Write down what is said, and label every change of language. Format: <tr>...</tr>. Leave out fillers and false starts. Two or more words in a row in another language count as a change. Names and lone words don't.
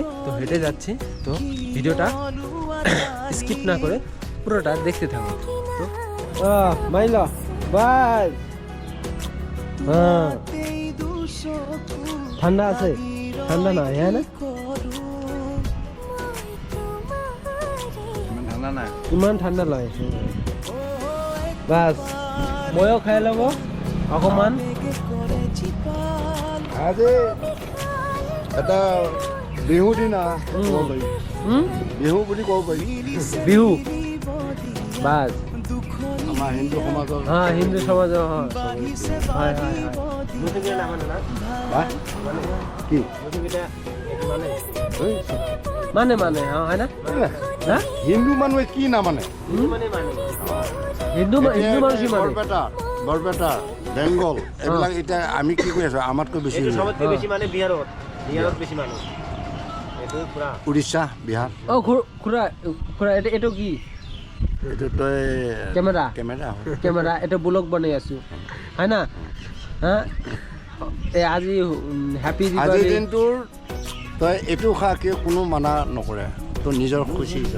<bn>তো হেঁটে যাচ্ছি, তো ভিডিওটা স্কিপ না করে পুরোটা দেখতে থাকো। তো মাইলা বাই। হ্যাঁ, ঠান্ডা আছে, ঠান্ডা না, হ্যাঁ না, ইমান ঠান্ডা লয়।</bn> <as>বাস ময়ো খাই ল'ব অকমান। আজি এটা বিহু দিন বিহু বুলি ক'ব পাৰি। বিহু বাস আমাৰ হিন্দু সমাজৰ হ্যাঁ, হিন্দু সমাজৰ হয় কি মানে হ্যাঁ, হয় না, হ্যাঁ। হিন্দু মানুহে কি নামানে?</as> <bn>হিন্দু মানুষই মানে</bn> <as>বৰপেটা বেংগল এইবিলাক। এতিয়া আমি কি কৰি আছো, আমাতকৈ বেছি</as> <bn>সবতকে বেশি মানে বিহারত বেশি মানুষ।</bn> <as>উৰিষ্যা বিহাৰ অ খুৰা খুৰা এইটো কি এইটো তই কেমেৰা কেমেৰা কেমেৰা এটা ব্লগ বনাই আছো হয় না হা আজি হ্যাপি আজিৰ দিৱালী দিনটোৰ তই এইটো খা কি কোনো মানা নকৰে তোৰ নিজৰ খুচি যাব</as>